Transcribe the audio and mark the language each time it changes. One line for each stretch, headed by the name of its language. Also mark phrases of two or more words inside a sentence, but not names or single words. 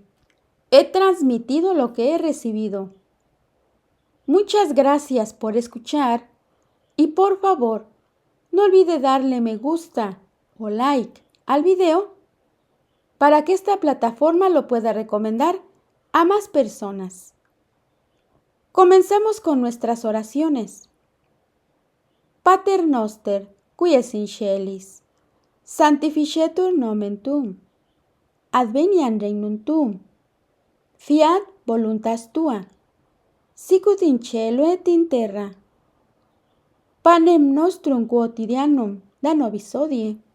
Spanish: He transmitido lo que he recibido. Muchas gracias por escuchar y por favor, no olvide darle me gusta o like al video para que esta plataforma lo pueda recomendar a más personas. Comencemos con nuestras oraciones.
Latin: Pater noster, qui es in celis, sanctificetur nomen tuum. Adveniat regnum tuum. Fiat voluntas tua. Sicut in cielo et in terra. Panem nostrum quotidianum da nobis hodie.